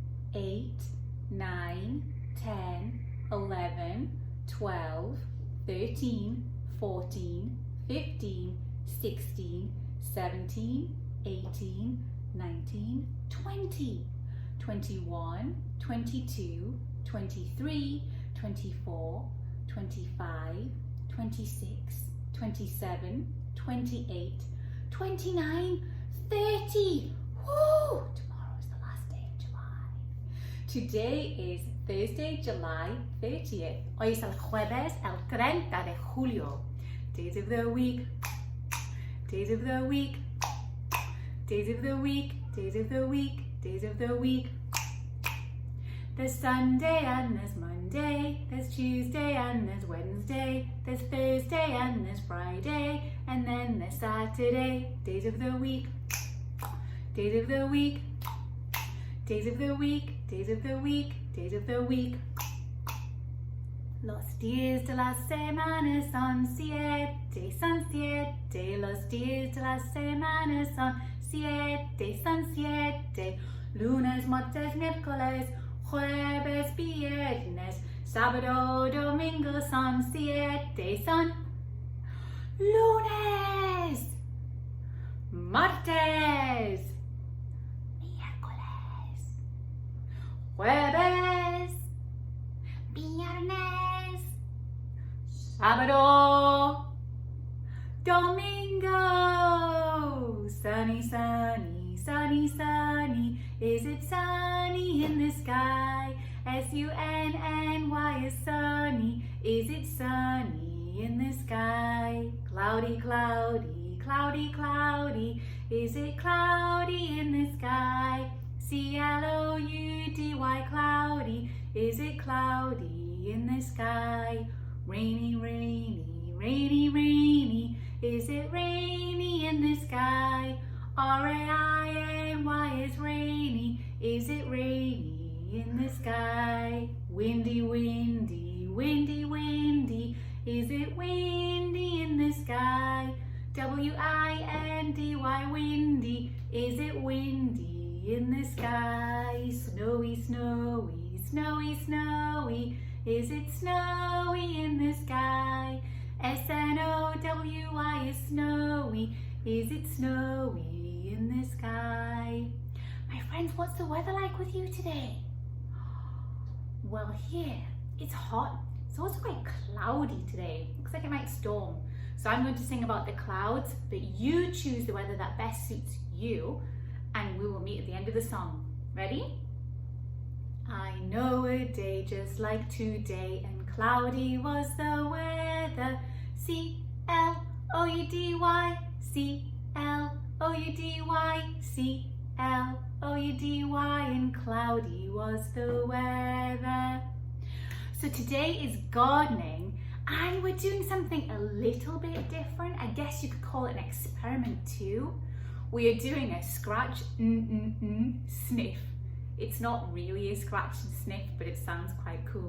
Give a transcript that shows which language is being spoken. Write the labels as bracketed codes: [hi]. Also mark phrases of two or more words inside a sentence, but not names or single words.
[en] 8, 9, 10, 11, 12, 13, 14, 15, 16, 17, 18, 19, 20, 21, 22, 23, 24, 25, 26, 27, 28, 29, 30. Woo! Tomorrow is the last day of July. Today is Thursday, July 30th. [es] Hoy es el jueves, el 30 de julio. [en] Days of the week. Days of the week. Days of the week. Days of the week. Days of the week. There's Sunday and there's Monday, there's Tuesday and there's Wednesday, there's Thursday and there's Friday, and then there's Saturday. Days of the week. Days of the week. Days of the week. Days of the week. Days of the week. [es] Los días de la semana son 7, son 7. Los días de la semana son 7, son 7. Lunes, martes, miércoles, jueves, viernes, sábado, domingo son 7, son lunes, martes, miércoles, jueves, viernes, sábado, domingo. [en] Sunny, sunny, sunny, sunny. Is it sunny in the sky? S-U-N-N-Y is sunny. Is it sunny in the sky? Cloudy, cloudy, cloudy, cloudy. Is it cloudy in the sky? C-L-O-U-D-Y, cloudy. Is it cloudy in the sky? Rainy, rainy, rainy, rainy. Is it rainy in the sky? R-A-I-N-Y is rainy. Is it rainy in the sky? Windy, windy, windy, windy. Is it windy in the sky? W-I-N-D-Y, windy. Is it windy in the sky? Snowy, snowy, snowy, snowy. Is it snowy in the sky? S-N-O-W-Y is snowy. Is it snowy in the sky? My friends, what's the weather like with you today? Well, here it's hot, It's also quite cloudy today. Looks like it might storm. So I'm going to sing about the clouds, but you choose the weather that best suits you, and we will meet at the end of the song. Ready? I know a day just like today, and cloudy was the weather. C-L-O-U-D-Y, C-L-O-U-D-Y, C-L-O-U-D-Y, and cloudy was the weather. So today is gardening, and we're doing something a little bit different. I guess you could call it an experiment too. We are doing a scratch, sniff. It's not really a scratch and sniff, but it sounds quite cool.